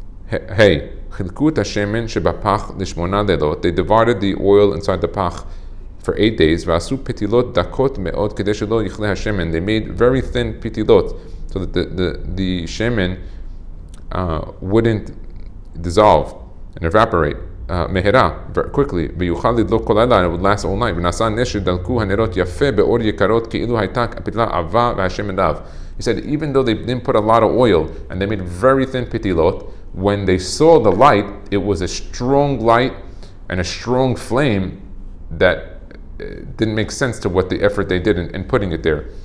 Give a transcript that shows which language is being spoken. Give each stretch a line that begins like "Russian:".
English: Hey,
Hebrew: חילקו את השמן שבפח ל8 לילות.
English: They divided the oil inside the pach for 8 days,
Hebrew: ועשו פתילות דקות מאוד כדי שלא יכלה השמן.
English: They made very thin pitilot so that the shemen wouldn't dissolve and evaporate מהרה, quickly,
Hebrew: ויוכל לדלוק כל לילה,
English: and it would last all night.
Hebrew: ונעשה נס שדלקו הנרות יפה באור יקרות כאילו הייתה הפתילה עבה והשמן רב.
English: He said even though they didn't put a lot of oil and they made very thin pitilot, when they saw the light, it was a strong light and a strong flame that didn't make sense to what the effort they did in putting it there.